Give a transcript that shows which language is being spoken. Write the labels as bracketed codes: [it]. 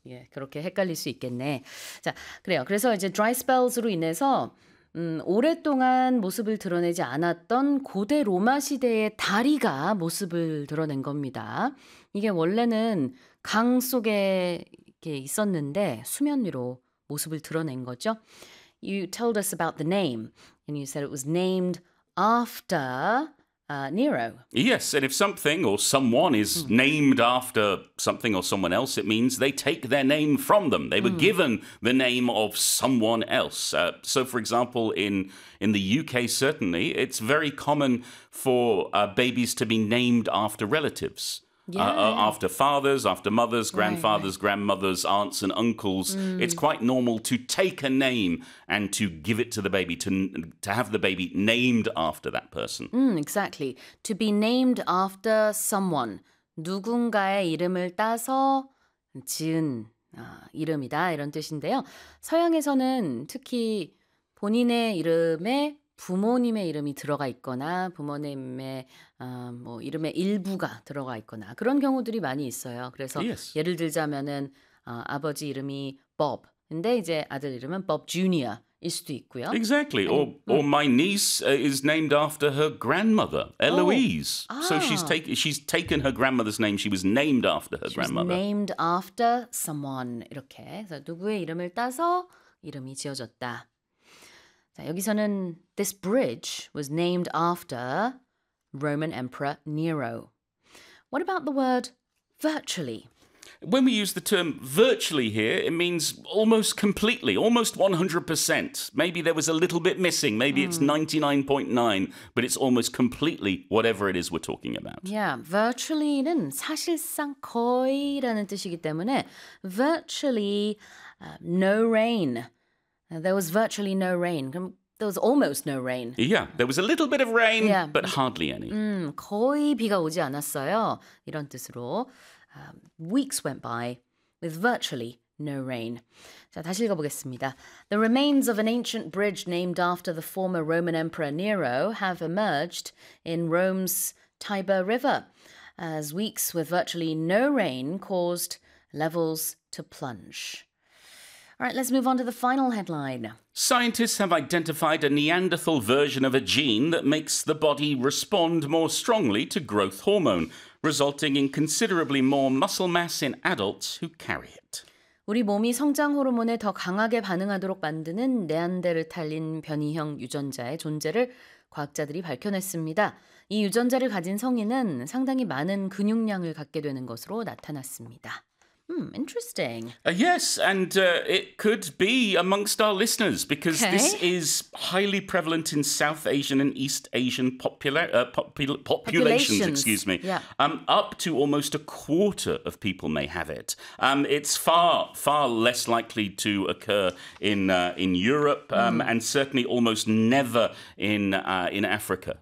[ko] 예, 그렇게 헷갈릴 수 있겠네. 자, 그래요. 그래서 이제 [en] dry spells [ko] 로 인해서 오랫동안 모습을 드러내지 않았던 고대 로마 시대의 다리가 모습을 드러낸 겁니다. 이게 원래는 강 속에 이렇게 있었는데 수면 위로 모습을 드러낸 거죠. [en] You told us about the name, and you said it was named after Nero. Yes, and if something or someone is named after something or someone else, it means they take their name from them. They were given the name of someone else. So, for example, in the UK, certainly, it's very common for babies to be named after relatives. Yeah. After fathers, after mothers, grandfathers, right. grandmothers, aunts and uncles, it's quite normal to take a name and to give it to the baby, to have the baby named after that person. Exactly. To be named after someone. [ko] 누군가의 이름을 따서 지은 이름이다, 이런 뜻인데요. 서양에서는 특히 본인의 이름에 부모님의 이름이 들어가 있거나 부모님의 뭐 이름의 일부가 들어가 있거나 그런 경우들이 많이 있어요. 그래서 [en] yes. [ko] 예를 들자면은 아버지 이름이 Bob. 근데 이제 아들 이름은 Bob Jr.일 수도 있고요. [en] Exactly. Or my niece is named after her grandmother, Eloise. Oh. So she's taken her grandmother's name. She was named after her grandmother. She was named after someone. [ko] 이렇게. 그래서 누구의 이름을 따서 이름이 지어졌다. 자, 여기서는 [en] this bridge was named after Roman Emperor Nero. What about the word virtually? When we use the term virtually here, it means almost completely, almost 100%. Maybe there was a little bit missing. Maybe it's 99.9, but it's almost completely whatever it is we're talking about. Yeah, virtually는 사실상 거의라는 뜻이기 때문에 virtually no rain. There was virtually no rain. There was almost no rain. Yeah, there was a little bit of rain, yeah. but hardly any. 거의 비가 오지 않았어요. [ko] 이런 뜻으로. [en] Weeks went by with virtually no rain. [ko] 자, 다시 읽어보겠습니다. [en] The remains of an ancient bridge named after the former Roman Emperor Nero have emerged in Rome's Tiber River as weeks with virtually no rain caused levels to plunge. All right, let's move on to the final headline. Scientists have identified a Neanderthal version of a gene that makes the body respond more strongly to growth hormone, resulting in considerably more muscle mass in adults who carry it. [ko] 우리 몸이 성장 호르몬에 더 강하게 반응하도록 만드는 네안데르탈린 변이형 유전자의 존재를 과학자들이 밝혀냈습니다. 이 유전자를 가진 성인은 상당히 많은 근육량을 갖게 되는 것으로 나타났습니다. [en] Interesting. Yes, and it could be amongst our listeners because okay. this is highly prevalent in South Asian and East Asian populations. Excuse me. Yeah. Up to almost a quarter of people may have it. It's far less likely to occur in Europe, and certainly almost never in Africa.